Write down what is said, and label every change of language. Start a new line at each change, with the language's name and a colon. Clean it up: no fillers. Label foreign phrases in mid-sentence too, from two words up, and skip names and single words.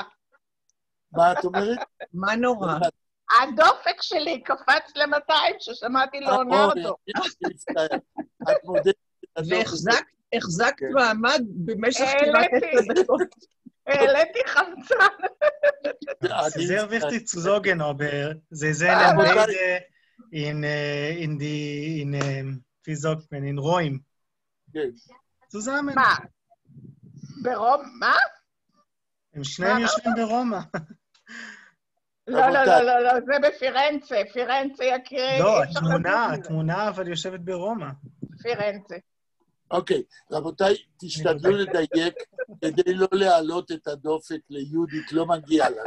Hebrew: מה את אומרת? מה נורא? הדופק שלי קפץ ל-200 ששמעתי ליאונרדו. את מודדת את הדופק. והחזקת מעמד במשך כמעט 10 דקות. העליתי חמצן.
German: Sehr wichtig zu sagen, aber sie sehen beide wie sagt man, in Räumen.
Hebrew: כן. zusammen. מה? ברומא? מה? הם שניהם יושבים ברומא. לא, לא, לא, לא, לא, זה בפירנצה, פירנצה יקירי. לא, התמונה אבל יושבת ברומא. פירנצה. אוקיי, רבותיי, תשתדלו לדייק כדי לא להעלות את הדופק ליהודית, לא מגיע לה.